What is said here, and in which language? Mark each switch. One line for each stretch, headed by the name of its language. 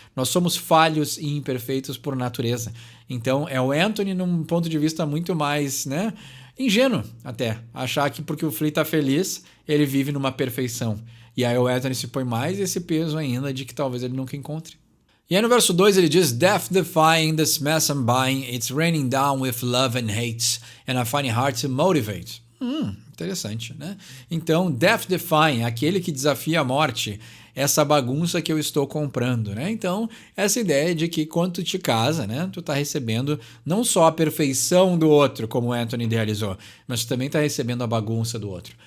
Portuguese: Nós somos falhos e imperfeitos por natureza. Então, é o Anthony num ponto de vista muito mais, né, ingênuo até, achar que porque o Flea tá feliz, ele vive numa perfeição. E aí o Anthony se põe mais esse peso ainda de que talvez ele nunca encontre. E aí no verso 2 ele diz:
English: Death defying this mess I'm buying, it's raining down with love and hate, and I find it hard to motivate.
Portuguese: Interessante, né? Então, death defying, aquele que desafia a morte, essa bagunça que eu estou comprando, né? Então, essa ideia de que quando tu te casa, né, tu tá recebendo não só a perfeição do outro, como o Anthony idealizou, mas tu também tá recebendo a bagunça do outro.